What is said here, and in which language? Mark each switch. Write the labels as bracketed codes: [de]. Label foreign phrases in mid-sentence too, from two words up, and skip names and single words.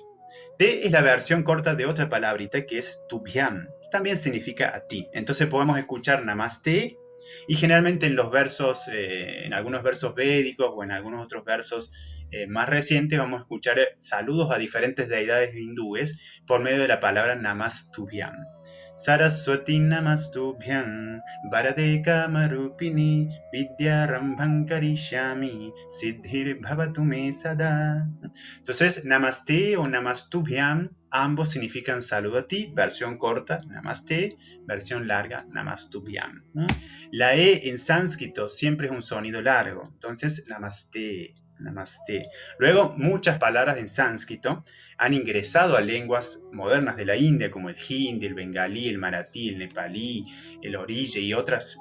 [es] Te es la versión corta de otra palabrita que es tubhyam. También significa a ti. Entonces podemos escuchar namaste y generalmente en los versos, en algunos versos védicos o en algunos otros versos más recientes vamos a escuchar saludos a diferentes deidades hindúes por medio de la palabra namastubhyam. [sa] Saraswati namastubhyam Bharate Kamarupini Vidyarambham Karishyami Siddhir Bhavatu Me Sada. [es] Entonces, namaste o namastubhyam, ambos significan saludo a ti, versión corta, namaste, versión larga, namastubhyam. La E en sánscrito siempre es un sonido largo, entonces namaste. Namaste. Luego, muchas palabras en sánscrito han ingresado a lenguas modernas de la India, como el hindi, el bengalí, el marathi, el nepalí, el orille y otras.